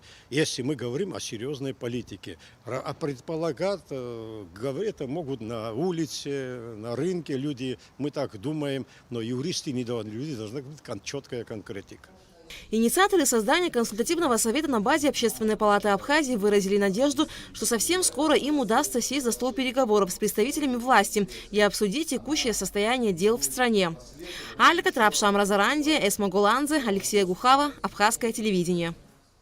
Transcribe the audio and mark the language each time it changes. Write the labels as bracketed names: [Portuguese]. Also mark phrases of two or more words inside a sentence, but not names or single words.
[Russian] Если мы говорим о серьезной политике, а предполагать, это могут на улице, на рынке люди, мы так думаем, но юристы не должны, люди должны быть четкая конкретика. Инициаторы создания консультативного совета на базе Общественной палаты Абхазии выразили надежду, что совсем скоро им удастся сесть за стол переговоров с представителями власти и обсудить текущее состояние дел в стране. Алька Трапшам Разаранди, Эсма Гуланзе, Алексей Гухава, Абхазское телевидение.